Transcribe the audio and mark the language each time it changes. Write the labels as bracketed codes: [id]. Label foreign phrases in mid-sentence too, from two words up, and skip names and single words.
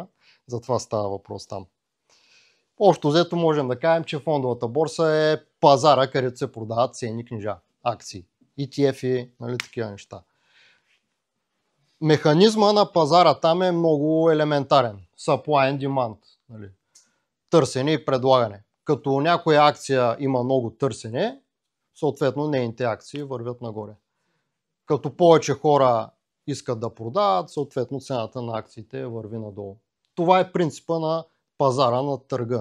[bg] Затова става въпрос там. Общо взето можем да кажем, че фондовата борса е пазара, където се продават ценни книжа, акции, ETF-и, нали, такива неща. Механизма на пазара там е много елементарен. [en] Supply and demand. [bg] Нали. Търсене и предлагане. Като някоя акция има много търсене, съответно нейните акции вървят нагоре. Като повече хора искат да продават, съответно цената на акциите върви надолу. Това е принципа на пазара на търга.